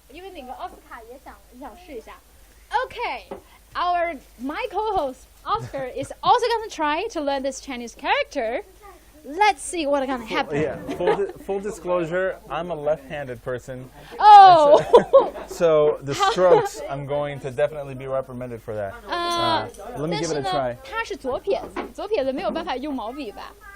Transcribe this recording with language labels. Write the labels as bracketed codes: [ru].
[zh] 因为那个奥斯卡也想试一下。 [en] Okay, my co-host Oscar is also gonna try to learn this Chinese character. Let's see what's gonna happen. Yeah. Full disclosure, I'm a left-handed person. Oh. So the strokes, I'm going to definitely be reprimanded for that. Let me give it a try. [zh] 他是左撇子，左撇子没有办法用毛笔吧？